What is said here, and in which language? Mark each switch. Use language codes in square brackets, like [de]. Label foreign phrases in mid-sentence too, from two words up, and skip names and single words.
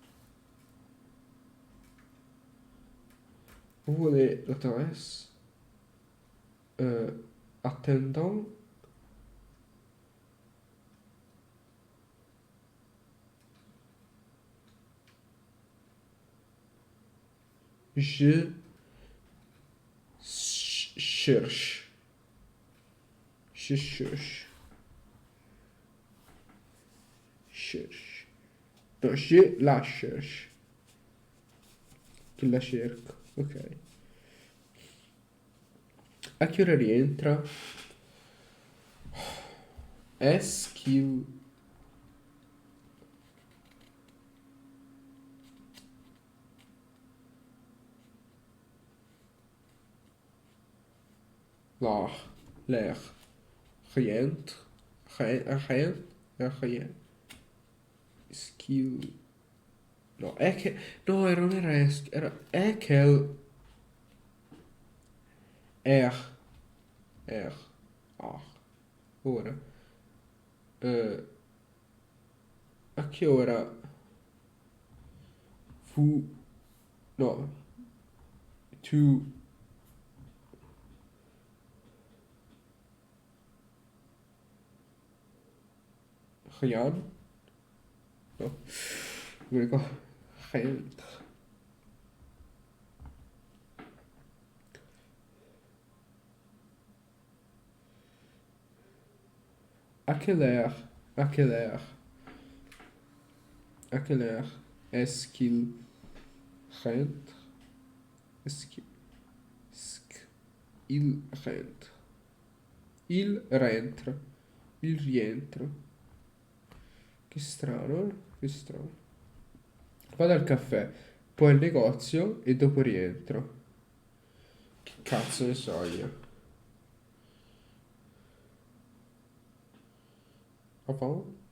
[fr] Vous voulez l'adresse attendant je cherche. Je cherche. Cherche. No, je la cherche. [it] Che la cerco. Ok. A che ora rientra? [fr] Est-ce qu'il... L'air rientre. Rien. Est-ce qu'il... [it] No, è che... No, non era era... È che... R. Ah. Ora. A che ora... Fu... No. [fr] Tu... Rien. [it] No. Non mi ricordo. Rientre. [fr] À quelle heure? À quelle heure? À quelle heure est-ce qu'il rentre? Est-ce qu'il rentre? Il rentre. [it] Il rientro. Che strano, eh? Che strano. Vado al caffè, poi al negozio e dopo rientro. Che cazzo ne so io? Avant?